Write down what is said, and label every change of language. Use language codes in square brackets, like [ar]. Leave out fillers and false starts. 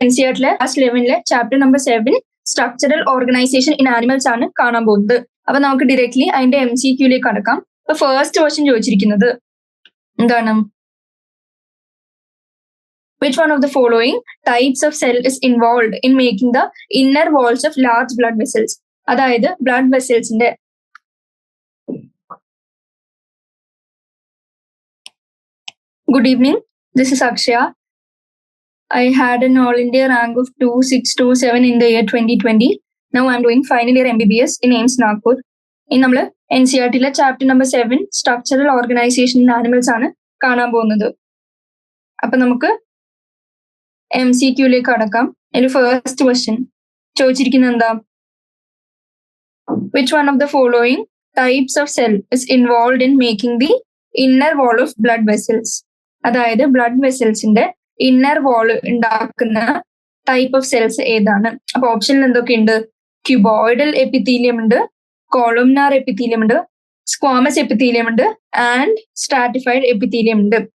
[ml] NCERT-ലെ class 11-ലെ chapter number 7 structural organisation in animals ആണ് കാണാൻ പോകുന്നത്. അപ്പൊ നമുക്ക് ഡയറക്ട്ലി അതിന്റെ MCQ-ലേക്ക് കടക്കാം. അപ്പൊ ഫസ്റ്റ് ക്വസ്റ്റ്യൻ ചോദിച്ചിരിക്കുന്നത് എന്താണ്? [en] Which one of the following types of cell is involved in making the inner walls of large blood vessels? [ml] അതായത് blood വെസൽസിന്റെ [en] Good evening. This is Akshaya. I had an all India rank of 2627 in the year 2020. Now I'm doing final year MBBS in AIIMS Nagpur. [ml] In നമ്മൾ NCERT-ലെ chapter number 7 structural organisation in animals ആണ് കാണാൻ പോകുന്നത്. അപ്പൊ നമുക്ക് MCQ-ലേക്ക് കടക്കാം. അതിന്റെ first question ചോദിച്ചിരിക്കുന്നത് എന്താ? [en] Which one of the following types of cell is involved in making the inner wall of blood vessels? [ml] അതായത് ബ്ലഡ് വെസൽസിന്റെ ഇന്നർ വാൾ ഉണ്ടാക്കുന്ന ടൈപ്പ് ഓഫ് സെൽസ് ഏതാണ്? അപ്പൊ ഓപ്ഷനിൽ എന്തൊക്കെയുണ്ട്? ക്യൂബോയിഡൽ എപ്പിത്തീലിയം ഉണ്ട്, കോളംനാർ എപ്പിത്തീലിയം ഉണ്ട്, സ്ക്വാമസ് എപ്പിത്തീലിയം ഉണ്ട് ആൻഡ് സ്ട്രാറ്റിഫൈഡ് എപ്പിത്തീലിയം ഉണ്ട്.